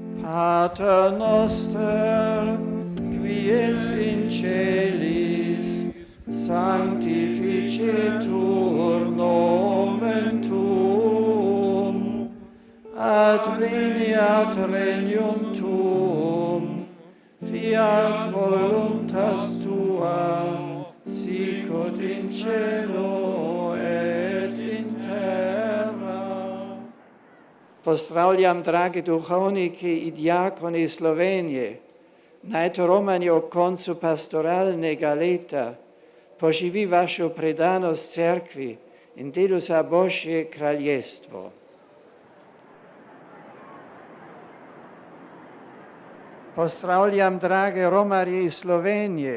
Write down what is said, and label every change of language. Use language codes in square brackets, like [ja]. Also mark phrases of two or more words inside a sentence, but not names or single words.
[la] Pater noster, qui es in celis, sanctificetur nomen tuum, adveniat regnum tuum, fiat voluntas tua, sicut in cielo et in terra. [sl] Pozdravljam dragi duhovniki i dijakoni Slovenije. Naj to Romani ob koncu pastoralnega leta poživi vašo predanost cerkvi in delu za Božje kraljestvo. Pozdravljam drage Romarje iz Slovenije.